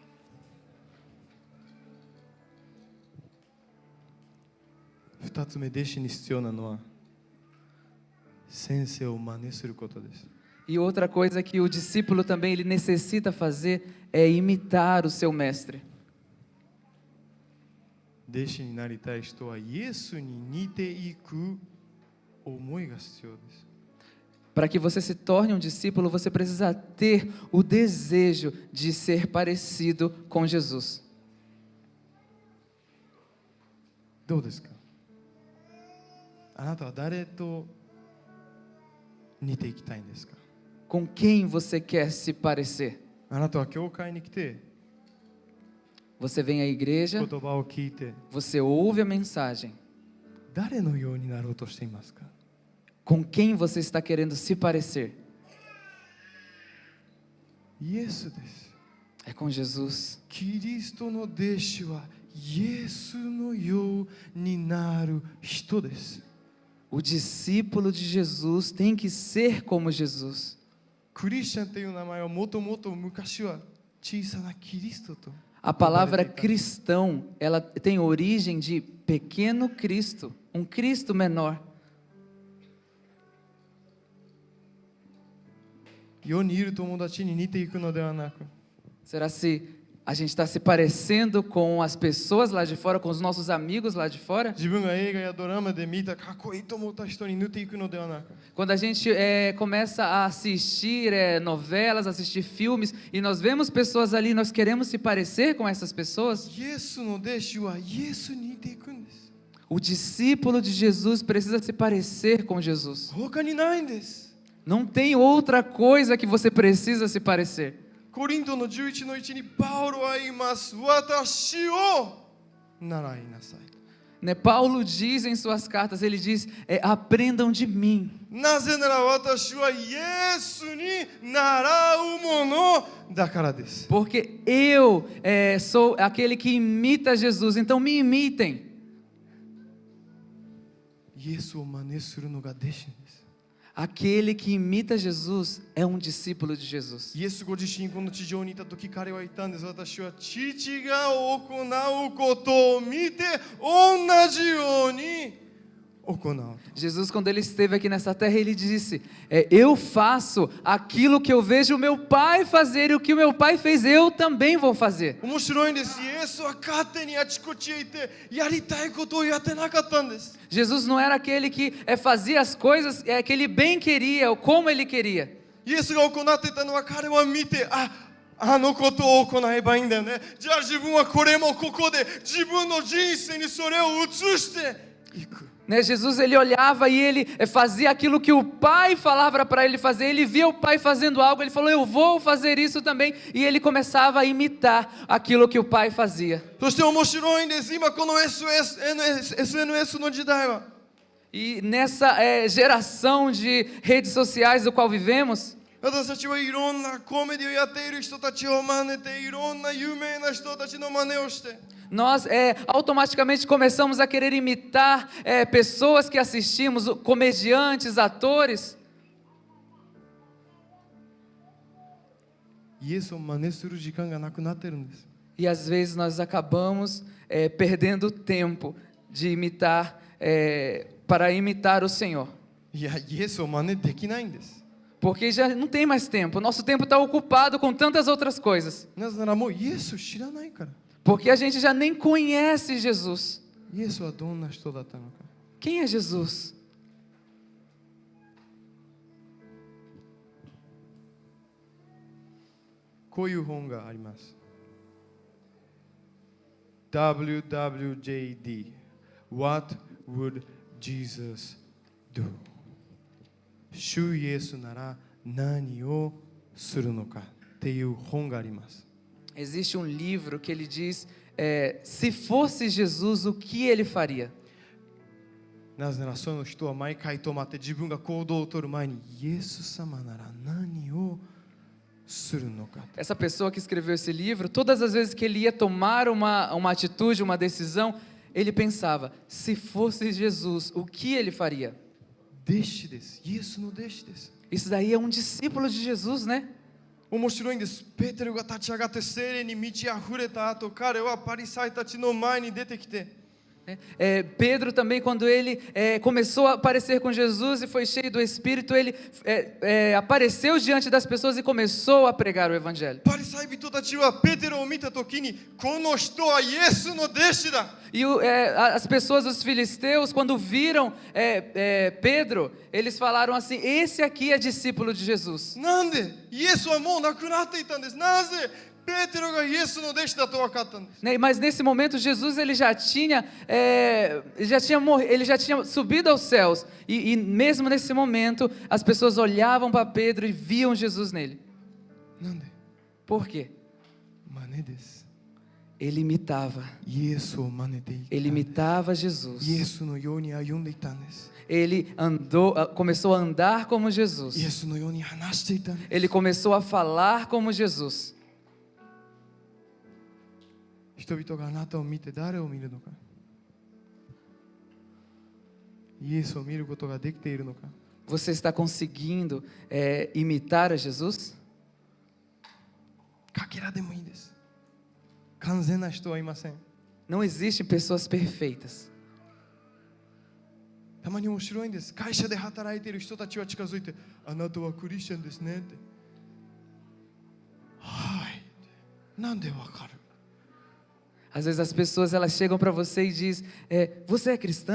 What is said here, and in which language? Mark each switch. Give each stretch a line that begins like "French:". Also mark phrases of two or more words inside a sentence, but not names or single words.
Japanese: 2 つ目、弟子に必要なのは先生を真似することです。
Portuguese: E outra coisa que o discípulo também ele necessita fazer é imitar o seu mestre.
Japanese: 弟子になりたい人はイエスに似ていく思いが必要です。
Portuguese: Para que você se torne um discípulo, você precisa ter o desejo de ser parecido com Jesus.
Japanese: どうですか？あなたは誰と似ていきたいんですか？
Portuguese: Com quem você quer se parecer?
Japanese: あなたは教会に来て
Portuguese: Você vem à igreja,
Japanese: 言葉を聞いて
Portuguese: você ouve a mensagem.
Japanese: 誰のようになろうとしていますか？
Portuguese: Com quem você está querendo se parecer?
Japanese: イエスです。
Portuguese: É com Jesus.
Japanese: キリストの弟子はイエスのようになる人です。
Portuguese: O discípulo de Jesus tem que ser como Jesus.
Japanese: クリスチャンという名前はもともと昔は小さなキリストと
Portuguese: A palavra cristão, ela tem origem de pequeno Cristo, um Cristo menor.
Japanese: 世にいる友達に似ていくのではなく
Portuguese: Será se a gente está se parecendo com as pessoas lá de fora, com os nossos amigos lá de fora?
Japanese: 自分が映画やドラマで見たかっこいいと思った人に似ていくのではなく
Portuguese: Quando a gente começa a assistir novelas, assistir filmes, e nós vemos pessoas ali, nós queremos se parecer com essas pessoas?
Japanese: イエスの弟子はイエスに似ていくんです。
Portuguese: O discípulo de Jesus precisa se parecer com Jesus.
Japanese: 他にないんです。
Portuguese: Não tem outra coisa que você precisa se parecer.
Japanese: コリントの11の1にパウロは言います。私を習いなさい。
Portuguese: Né? Paulo diz em suas cartas, ele diz, aprendam de mim.
Japanese: なぜなら私はイエスに習うものだからです。
Portuguese: Porque eu sou aquele que imita Jesus, então me imitem.
Japanese: イエスを真似するのが弟子です。
Portuguese: Aquele que imita Jesus é um discípulo de Jesus.
Japanese: イエスご自身この地上にいた時彼は言ったんです。私は父が行うことを見て同じように行う。
Portuguese: Jesus, quando ele esteve aqui nessa terra, ele disse: eu faço aquilo que eu vejo o meu pai fazer, e o que o meu pai fez, eu também vou fazer.
Japanese: 面白いんです。イエスは勝手にあちこちへ行ってやりたいことをやってなかったんです。
Portuguese: Jesus não era aquele que fazia as coisas que ele bem queria, ou como ele queria.
Japanese: イエスが行っていたのは彼は見て、あのことを行えばいいんだよね。じゃあ自分はこれもここで自分の人生にそれを移していく。
Portuguese: Jesus, ele olhava e ele fazia aquilo que o pai falava para ele fazer. Ele via o pai fazendo algo, ele falou: eu vou fazer isso também. E ele começava a imitar aquilo que o pai fazia.
Japanese: そして面白いんです。今この SNS の時代は
Portuguese: E nessa geração de redes sociais do qual vivemos,
Japanese: 私たちはいろんなコメディをやっている人たちを真似ていろんな有名な人たちの真似をして
Portuguese: nós automaticamente começamos a querer imitar pessoas que assistimos, comediantes, atores.
Japanese: イエスを真似する時間がなくなってるんです。
Portuguese: E às vezes nós acabamos perdendo tempo de imitar, para imitar o Senhor.
Japanese: いや、イエスを真似できないんです。
Portuguese: Porque já não tem mais tempo. Nosso tempo está ocupado com tantas outras coisas.
Japanese: なぜならもうイエスを知らないから。
Portuguese: Porque a gente já nem conhece Jesus.
Japanese: イエスはどんな人だったのか。
Portuguese: Quem é Jesus?
Japanese: こういう本があります。WWJD
English: What would Jesus do?
Japanese: 主イエスなら何をするのかっていう本があります。
Portuguese: Existe um livro que ele diz, se fosse Jesus, o que ele faria?
Japanese: なぜならその人は毎回止まって自分が行動を取る前にイエス様なら何をするのか。
Portuguese: Essa pessoa que escreveu esse livro, todas as vezes que ele ia tomar uma atitude, uma decisão, ele pensava, se fosse Jesus, o que ele faria?
Japanese: 弟子です。イエスの弟子です。
Portuguese: Isso daí é um discípulo de Jesus, né?
Japanese: 面白いんです。ペテロが立ち上がって聖霊に満ち溢れた後、彼はパリサイたちの前に出てきて、
Portuguese: Pedro também, quando ele começou a aparecer com Jesus e foi cheio do Espírito, ele apareceu diante das pessoas e começou a pregar o Evangelho.
Japanese: パリサイ人たちはペテロを見たときに、この人はイエスの弟子だ。
Portuguese: E as pessoas, os filisteus, quando viram Pedro, eles falaram assim: esse aqui é discípulo de Jesus.
Japanese: なんでイエスはもう亡くなっていたんです。なぜペテロがイエスの弟子だと分かったんです。
Portuguese: Mas nesse momento Jesus ele já tinha subido aos céus e mesmo nesse momento as pessoas olhavam para Pedro e viam Jesus nele.
Japanese: なんで
Portuguese: Por quê?
Japanese: 真似です。
Portuguese: Ele imitava.
Japanese: イエスを真似ていた。
Portuguese: Ele imitava
Japanese: イエ
Portuguese: Jesus.
Japanese: スのように歩んでいたんです。
Portuguese: Ele começou a andar como
Japanese: イエ
Portuguese: Jesus.
Japanese: スのように話していたんです。
Portuguese: Ele começou a falar como Jesus.
Japanese: 人々があなたを見て誰を見るのか。イエスを見ることができているのか。
Portuguese: Você está conseguindo imitar a Jesus?
Japanese: かけらでもいいです。完全な人はいません。
Portuguese: Não existem pessoas perfeitas.
Japanese: たまに面白いんです。会社で働いている人たちは近づいて、あなたはクリスチャンですねって。はい。なんでわかる？
Portuguese: Às vezes as pessoas elas chegam para você e dizem, você é cristã?